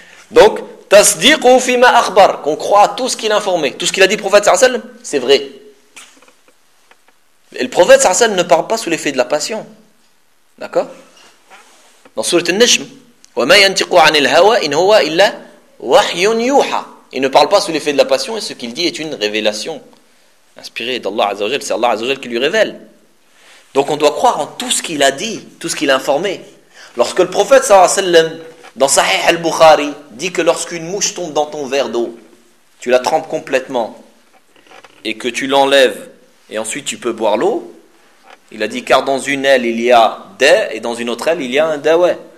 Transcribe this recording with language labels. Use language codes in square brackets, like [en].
[fr] Donc, [ar] tasdiqhu fi ma akhbar, [fr] qu'on croit à tout ce qu'il a informé. Tout ce qu'il a dit le prophète sallallahu alayhi wa sallam, c'est vrai. Et le prophète sallallahu alayhi wa sallam ne parle pas sous l'effet de la passion. D'accord ? Dans sourate An-Najm, [ar] وَمَا يَنْتِقُوا عَنِ الْهَوَى إِنْ هُوَى إِلَّا وَحْيٌ يُوحَى. [fr] Il ne parle pas sous l'effet de la passion et ce qu'il dit est une révélation inspirée d'Allah Azza wa Jal. C'est Allah Azza wa Jal qui lui révèle. Donc on doit croire en tout ce qu'il a dit, tout ce qu'il a informé. Lorsque le prophète sallallahu alayhi wa sallam, dans Sahih al-Bukhari, dit que lorsqu'une mouche tombe dans ton verre d'eau, tu la trempes complètement et que tu l'enlèves et ensuite tu peux boire l'eau, il a dit car dans une aile il y a des et dans une autre aile il y a un dawa.